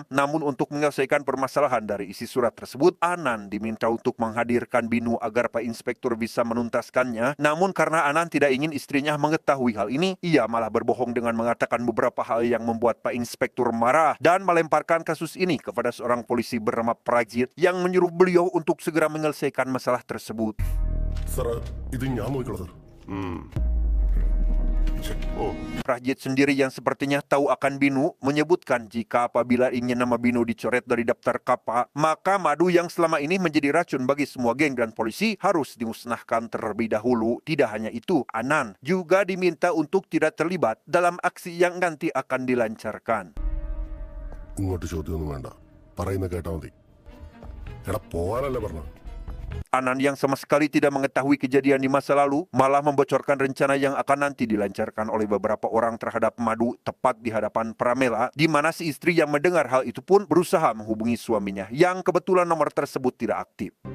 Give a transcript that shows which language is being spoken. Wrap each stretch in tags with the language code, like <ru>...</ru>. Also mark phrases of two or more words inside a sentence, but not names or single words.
<id>Namun untuk menyelesaikan permasalahan dari isi surat tersebut, Anan diminta untuk menghadirkan Binu agar Pak Inspektur bisa menuntaskannya. Namun karena Anan tidak ingin istrinya mengetahui hal ini, ia malah berbohong dengan mengatakan beberapa hal yang membuat Pak Inspektur marah dan melemparkan kasus ini kepada seorang polisi bernama Prajit yang menyuruh beliau untuk segera menyelesaikan masalah tersebut.</id> <ml>സാറേ, ഇത് ഞാൻ നോക്കിക്കോളാം സാർ.</ml> <id>Prajit sendiri yang sepertinya tahu akan Binu menyebutkan jika apabila ingin nama Binu dicoret dari daftar KAPA, maka Madu yang selama ini menjadi racun bagi semua geng dan polisi harus dimusnahkan terlebih dahulu. Tidak hanya itu, Anan juga diminta untuk tidak terlibat dalam aksi yang nanti akan dilancarkan.</id> <ml>ഇങ്ങോട്ട് ചോദ്യമൊന്നും വേണ്ട, പറയുന്ന കേട്ടാ മതി. എടാ പോവാനല്ലേ പറഞ്ഞ.</ml> <id>Anan yang sama sekali tidak mengetahui kejadian di masa lalu malah membocorkan rencana yang akan nanti dilancarkan oleh beberapa orang terhadap Madu tepat di hadapan Pramila, di mana si istri yang mendengar hal itu pun berusaha menghubungi suaminya yang kebetulan nomor tersebut tidak aktif.</id>